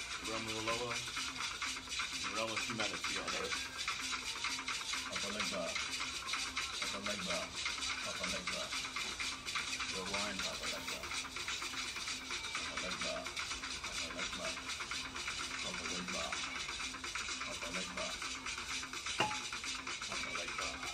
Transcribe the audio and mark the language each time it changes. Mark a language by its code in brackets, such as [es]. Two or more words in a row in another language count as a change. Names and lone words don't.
[en] The realm of the Loa and the realm of humanity on earth. Papa Legba, Papa Legba, Papa Legba. Your wine, Papa Legba. Papa Legba, Papa Legba, Papa Legba, Papa Legba, Papa Legba.